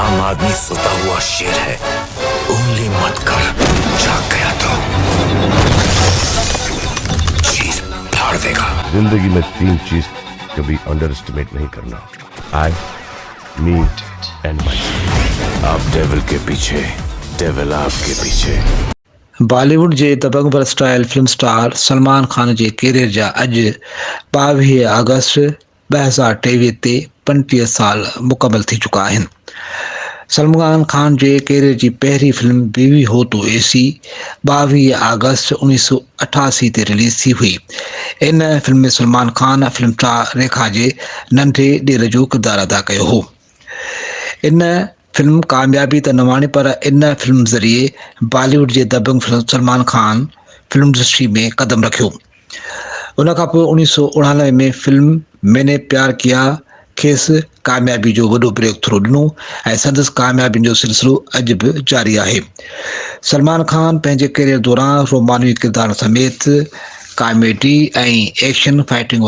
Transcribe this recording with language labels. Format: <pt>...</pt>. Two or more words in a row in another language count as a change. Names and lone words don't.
<hi>आदमी सोता हुआ शेर है, उंगली मत कर, जाग गया तो चीज फाड़ देगा। जिंदगी में 3 चीज कभी</hi> <en>under estimate</en> <hi>नहीं करना,</hi> <en>I, me and my self.</en> <hi>आप डेविल के पीछे, डेविल आपके पीछे।</hi> <sd>बॉलीवुड जे दबंग</sd> <en>versatile film star</en> <sd>सलमान खान जे कैरियर जा अॼु 22 अगस्त 2023 ते 35 साल मुकमल थी चुका आहिनि। सलमान खान जे कैरियर जी पहिरीं फिल्म बीवी हो तो एसी 22 अगस्त 1988 ते रिलीज़ थी हुई। इन फिल्म में सलमान खान</sd> <en>film star</en> <sd>रेखा जे नंढे ॾेर जो किरदारु अदा कयो हो। इन फिल्म कामयाबी त न माणी, पर इन फिल्म ज़रिए बॉलीवुड जे दबंग फिल्म सलमान खान</sd> <en>film industry</en> <sd>में कदम रखियो। उन खां पोइ 1999 में फिल्म मैंने प्यार किया खेसि कामयाबी जो वॾो</sd> <en>break through</en> <sd>ॾिनो ऐं संदसि कामयाबियुनि जो सिलसिलो अॼु बि जारी आहे। सलमान खान पंहिंजे कैरियर दौरान रोमानवी किरदारनि समेत कॉमेडी ऐं</sd> <en>action fighting</en>